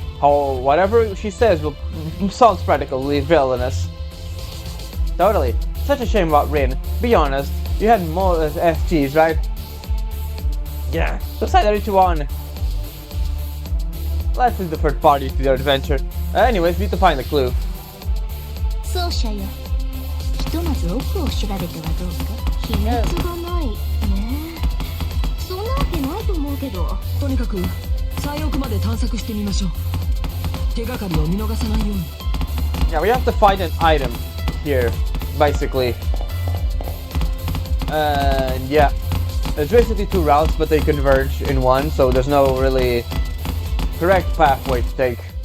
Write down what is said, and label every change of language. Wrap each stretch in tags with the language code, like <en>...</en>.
<en>Whatever she says sounds practically villainous. Totally. Such a shame about Rin. Be honest, you had more SGs, right? Yeah, decide that you won. Let's leave the third party to their adventure. Anyways, we need to find the clue.</en> <ja>そうしゃよ。ひとまず奥を調べてはどうか。秘密がないね。そんなわけないと思うけど。とにかく最奥まで探索してみましょう。手がかりを見逃さないように。</ja> <en>Yeah, we have to find an item here, basically. Yeah. There's basically two routes, but they converge in one, so there's no really correct pathway to take.</en>